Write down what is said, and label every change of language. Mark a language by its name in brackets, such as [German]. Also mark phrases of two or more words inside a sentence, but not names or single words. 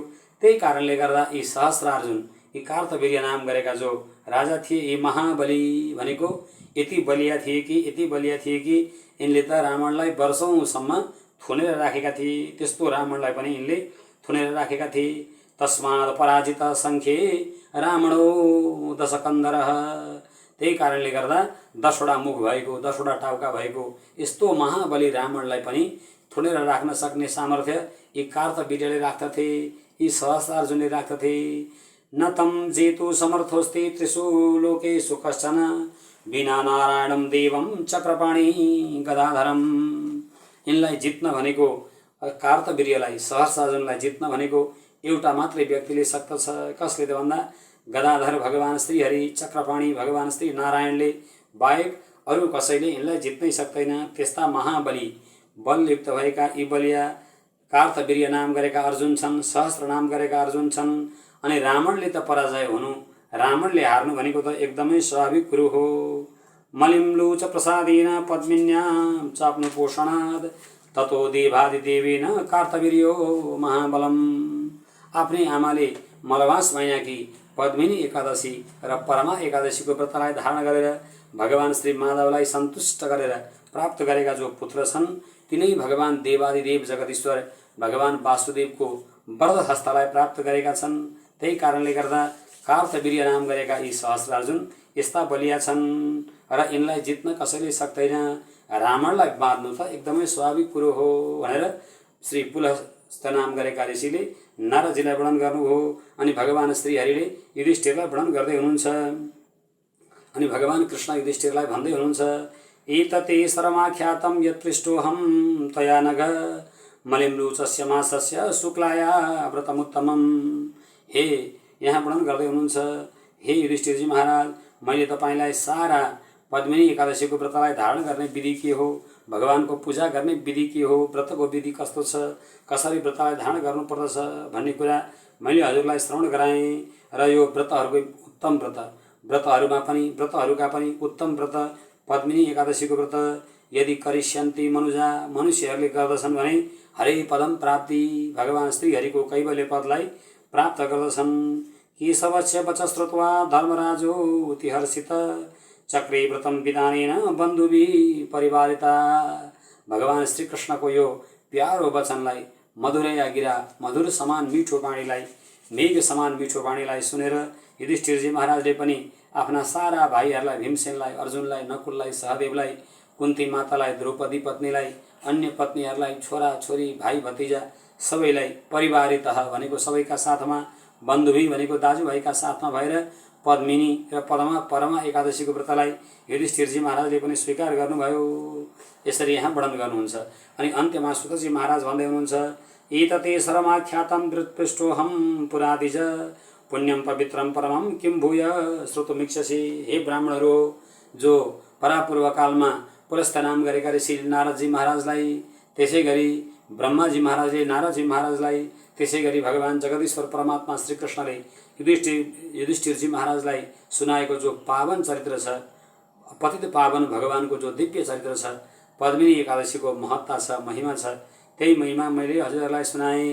[Nepali] त्यही कारणले गर्दा यी सहस्रार्जुन, यी कार्तवीर्य नाम गरेका जो राजा थिए, यी महाबली भनेको यति बलिया थिए कि यिनले त रावणलाई वर्षौंसम्म थुनेर राखेका थिए। त्यस्तो रावणलाई पनि यिनले थुनेर राखेका थिए। [Sanskrit] तस्मात् पराजित संख्ये रावणो दशकन्धरः, [Nepali] त्यही कारणले गर्दा 10वटा मुख भएको, 10वटा टाउका भएको यस्तो महाबली रावणलाई पनि थुनेर राख्न सक्ने सामर्थ्य यी कार्तवीर्यले राख्दथे, यी सहस्रार्जुनले राख्दथे। [Sanskrit] न तं जेतु समर्थोस्ति त्रिषु लोकेषु कश्चन, विना नारायणं देवं चक्रपाणि गदाधरम। [Nepali] यिनलाई जित्न भनेको, कार्तवीर्यलाई, सहस्रार्जुनलाई जित्न भनेको एउटा मात्रै व्यक्तिले सक्दछ। कसले त भन्दा गदाधर भगवान श्रीहरि, चक्रपाणि भगवान श्री नारायणले बाहेक अरू कसैले यिनलाई जित्नै सक्दैन। त्यस्ता महाबली, बलयुक्त भएका यी बलिया कार्तवीर्य नाम गरेका अर्जुन छन्, सहस्र नाम गरेका अर्जुन छन्। अनि रावणले त पराजय हुनु, रावणले हार्नु भनेको त एकदमै स्वाभाविक कुरो हो। [Sanskrit] मलिम्लुच प्रसादेन पद्मिन्यां चाप्नु पोषणाद ततो देवादिदेवेन कार्तवीर्यो महाबलम। [Nepali] आफ्नै आमाले मलमास महिनाकी पद्मिनी एकादशी र परमा एकादशीको व्रतलाई धारण गरेर भगवान श्री माधवलाई सन्तुष्ट गरेर प्राप्त गरेका जो पुत्र छन्, तिनै भगवान देवादिदेव जगदीश्वर भगवान वासुदेवको वरद हस्तलाई प्राप्त गरेका छन्। त्यही कारणले गर्दा कार्तवीर्य नाम गरेका यी सहस्रार्जुन यस्ता बलिया छन् र यिनलाई जित्न कसैले सक्दैन। रावणलाई बाँध्नु त एकदमै स्वाभाविक कुरो हो भनेर श्री पुलस्त नाम गरेका ऋषिले नारदजीलाई वर्णन गर्नुभयो। अनि भगवान श्रीहरिले युधिष्ठिरलाई वर्णन गर्दै हुनुहुन्छ। अनि भगवान कृष्ण युधिष्ठिरलाई भन्दै हुनुहुन्छ, [Sanskrit] एतते सर्वमाख्यातं यत्पृष्टोऽहं तया नघ मलिम्रुचस्य मासस्य शुक्लाया व्रतमुत्तमम्। [Nepali] हे यहाँ वर्णन गर्दै हुनुहुन्छ, हे युधिष्ठिरजी महाराज, मैले तपाईलाई सारा पद्मिनी एकादशीको व्रतलाई धारण गर्ने विधि के हो, भगवानको पूजा गर्ने विधि के हो, व्रतको विधि कस्तो छ, कसरी व्रतलाई धारण गर्नुपर्दछ भन्ने कुरा मैले हजुरलाई श्रवण गराएँ। र यो व्रतहरूको उत्तम व्रतहरूका पनि उत्तम व्रत पद्मिनी एकादशीको व्रत यदि [Sanskrit] करिष्यन्ति मनुजा, [Nepali] मनुष्यहरूले गर्दछन् भने [Sanskrit] हरे पदम प्राप्ति, [Nepali] भगवान श्रीहरिको कैवल्य पदलाई प्राप्त गर्दछन्। [Sanskrit] केशवस्य वच श्रुत्वा धर्मराजो तिहर्षित चक्रे व्रतम विधानेन बन्धुभिः परिवारिता। [Nepali] भगवान श्री कृष्णको यो प्यारो वचनलाई, [Sanskrit] मधुरया गिरा [Nepali] मधुर समान मिठो बाणीलाई, मेघ समान मिठो बाणीलाई सुनेर युधिष्ठिरजी महाराजले पनि आफ्ना सारा भाइहरूलाई, भीमसेनलाई, अर्जुनलाई, नकुललाई, सहदेवलाई, कुन्ती मातालाई, द्रौपदी पत्नीलाई, अन्य पत्नीहरूलाई, छोरा छोरी, भाइ भतिजा सबैलाई परिवारितः भनेको सबैका साथमा, बन्धुभी भनेको दाजुभाइका साथमा भएर पद्मिनी र परमा एकादशीको व्रतलाई युधिष्ठिरजी महाराजले पनि स्वीकार गर्नुभयो। यसरी यहाँ वर्णन गर्नुहुन्छ। अनि अन्त्यमा सुतजी महाराज भन्दै हुनुहुन्छ, [Sanskrit] एतते सर्वमाख्यातं व्रतपृष्ठोऽहं पुरादिज पुण्यम पवित्रम परमं किं भूय श्रोतुमिच्छसि। [Nepali] हे ब्राह्मणहरू, जो परापूर्व कालमा पुलस्त नाम गरेका ऋषि नारदजी महाराजलाई, त्यसै गरी ब्रह्माजी महाराजले नारदजी महाराजलाई, त्यसै गरी भगवान जगदीश्वर परमात्मा श्रीकृष्णले युधिष्ठिरजी महाराजलाई सुनाएको जो पावन चरित्र छ, पतित पावन भगवानको जो दिव्य चरित्र छ, पद्मिनी एकादशीको महत्ता छ, महिमा छ, त्यही महिमा मैले हजुरहरूलाई सुनाएँ।